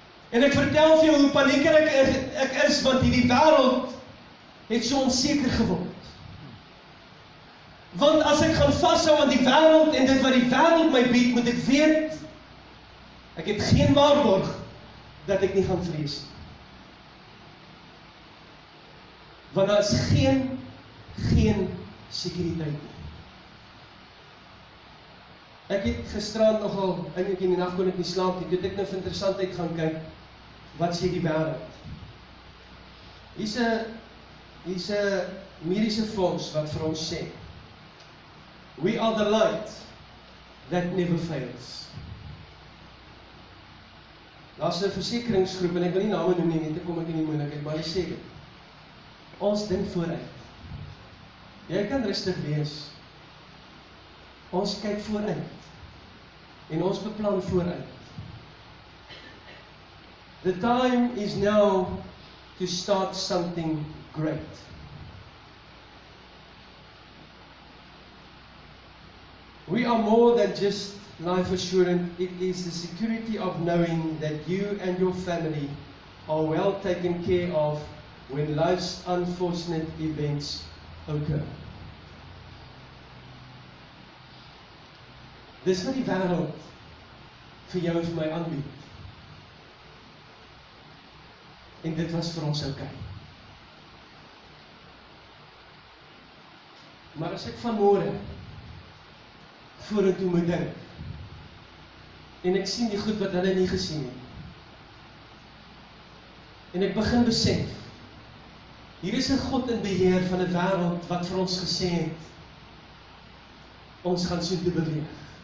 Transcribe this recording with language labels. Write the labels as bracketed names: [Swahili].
[Afrikaans] En ek vertel vir jou hoe paniekerig ek is, want hierdie wêreld het so onseker geword. Want as ek gaan vashou aan die wêreld en dit wat die wêreld my bied, moet ek weet, ek het geen waarborg dat ek nie gaan vrees nie. Want daar is geen sekuriteit nie. Ek het gisterand nogal, eintlik in die nag kon ek nie slaap nie, toe het ek nou vir interessantheid gaan kyk, wat sê die wêreld? Hier's 'n mediese fonds wat vir ons sê, we are the light that never fails. Daar's 'n versekeringsgroep, en ek wil nie name noem nie, net te kom ek in die moeilikheid, maar hulle sê dit. Ons dink vooruit. Jy kan rustig wees. Ons kyk vooruit. En ons beplan vooruit. [English] The time is now to start something great. We are more than just life assurance. It is the security of knowing that you and your family are well taken care of when life's unfortunate events occur. [Afrikaans] Dis wat die wêreld vir jou en vir my aanbied. En dit was vir ons okay. Maar as ek vanmôre vorentoe moet dink, en ek sien die goed wat hulle nie gesien het, en ek begin besef, hier is 'n God in beheer van 'n wêreld wat vir ons gesê het, ons gaan soontoe beweeg.